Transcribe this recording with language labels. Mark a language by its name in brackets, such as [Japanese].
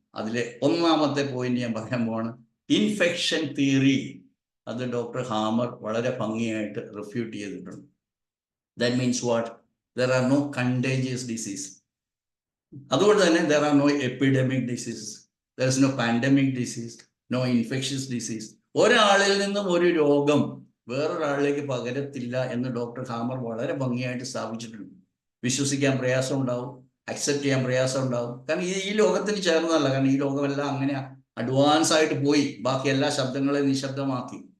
[Malayalam] അതിലെ ഒന്നാമത്തെ പോയിന്റ് ഞാൻ പറയാൻ പോവാണ്, ഇൻഫെക്ഷൻ തിയറി. അത് ഡോക്ടർ ഹാമർ വളരെ ഭംഗിയായിട്ട് റിഫ്യൂട്ട് ചെയ്തിട്ടുണ്ട്. [English] That means what? There are no contagious disease. [Malayalam] അതുകൊണ്ട് തന്നെ [English] There are no epidemic diseases. there is no pandemic disease, no infectious disease. [Malayalam] ഒരാളിൽ നിന്നും ഒരു രോഗം വേറൊരാളിലേക്ക് പകരത്തില്ല എന്ന് ഡോക്ടർ ഹാമർ വളരെ ഭംഗിയായിട്ട് സ്ഥാപിച്ചിട്ടുണ്ട്. വിശ്വസിക്കാൻ പ്രയാസം ഉണ്ടാവും, അക്സെപ്റ്റ് ചെയ്യാൻ പ്രയാസം ഉണ്ടാവും. കാരണം ഈ ലോകത്തിന് ചേർന്നതല്ല. കാരണം ഈ ലോകമെല്ലാം അങ്ങനെ അഡ്വാൻസ് ആയിട്ട് പോയി ബാക്കി എല്ലാ ശബ്ദങ്ങളെയും നിശബ്ദമാക്കി.